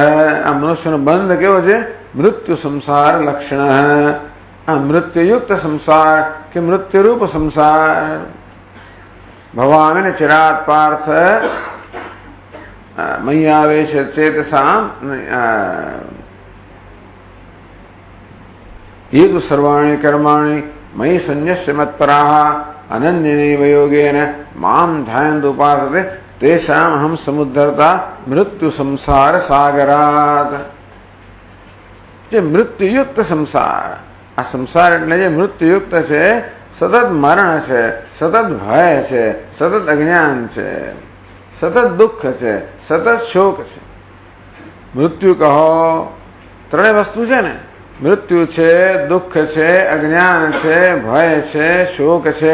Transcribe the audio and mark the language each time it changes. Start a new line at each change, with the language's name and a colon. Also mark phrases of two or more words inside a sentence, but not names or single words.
Gujarati: આ મનુષ્યનો બંધ કેવો છે? મૃત્યુ સંસાર લક્ષણ. આ મૃત્યુયુક્ત સંસાર કે મૃત્યુરૂપ સંસાર.
Sanskrit: ભવામિ ચિરાત પાર્થ મય્યાવેશ ચેતસામ ये तु सर्वाणि कर्माणि मयि संन्यस्य मत्पराः अनन्यनैव योगेन मां ध्यायन्तु उपासते तेषाम् अहं समुद्धर्ता मृत्यु संसार सागरात्.
Gujarati: જે મૃત્યુયુક્ત સંસાર, આ સંસાર એટલે જે મૃત્યુયુક્ત છે, સતત મરણ છે, સતત ભય છે, સતત અજ્ઞાન છે, સતત દુઃખ છે, સતત શોક છે. મૃત્યુ કહો, ત્રણેય વસ્તુ છે ને, મૃત્યુ છે, દુઃખ છે, અજ્ઞાન છે, ભય છે, શોક છે.